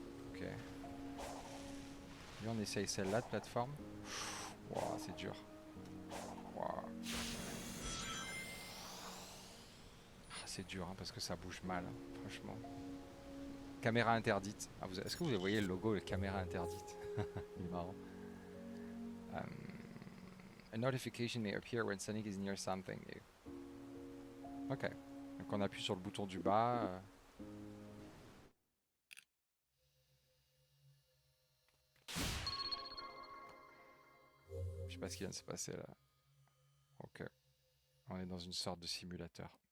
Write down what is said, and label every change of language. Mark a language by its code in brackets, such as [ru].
[fr] Ok. Et on essaye celle-là de plateforme. Wow, c'est dur. Wow. C'est dur hein, parce que ça bouge mal, hein, franchement. Caméra interdite. Est-ce que vous voyez le logo de caméra interdite? Il est marrant. [en] A notification may appear when Sonic is near something. Ok. [fr] Donc on appuie sur le bouton du bas. Je sais pas ce qui vient de se passer là. Ok. On est dans une sorte de simulateur.